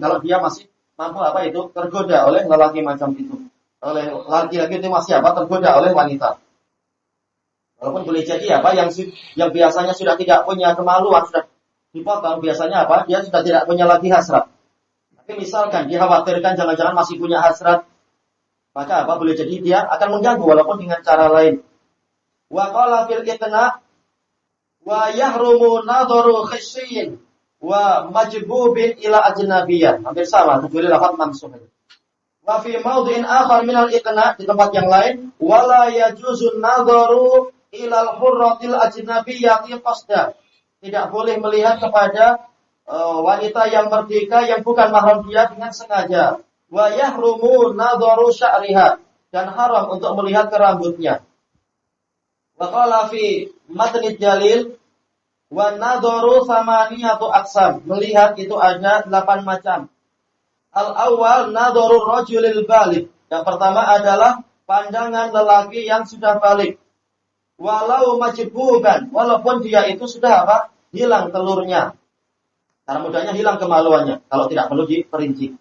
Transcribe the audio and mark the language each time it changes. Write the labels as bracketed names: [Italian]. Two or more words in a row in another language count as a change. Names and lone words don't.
[Indonesian] Kalau dia masih mampu tergoda oleh lelaki macam itu, oleh laki-laki itu masih tergoda oleh wanita. Walaupun boleh jadi apa yang biasanya sudah tidak punya kemaluan sudah dipotong, biasanya apa? Dia sudah tidak punya lagi hasrat. Tapi misalkan dikhawatirkan jangan-jangan masih punya hasrat, maka apa? Boleh jadi dia akan mengganggu walaupun dengan cara lain. [Arabic] وقال في الإقناع ويحرم نظر خصي ومجبوب إلى أجنبية. [Indonesian] Hampir sama, kecuali lafaz mansuh. [Arabic] وفي موضع آخر من الإقناع, [Indonesian] di tempat yang lain, [Arabic] ولا يجوز النظر إلى الحرة الأجنبية قصدا. [Indonesian] Tidak boleh melihat kepada wanita yang merdeka yang bukan mahram dia dengan sengaja. [Arabic] ويحرم نظر شعرها, [Indonesian] dan haram untuk melihat ke rambutnya. [Arabic] وقال في متن الجليل والنظر ثمانية أقسام. [Indonesian] Melihat itu ada 8 macam. [Arabic] الأول نظر الرجل البالغ. [Indonesian] Yang pertama adalah pandangan lelaki yang sudah balik. [Arabic] ولو مجبوبا, [Indonesian] walaupun dia itu sudah apa? Hilang telurnya. Cara mudahnya hilang kemaluannya kalau tidak perlu diperinci.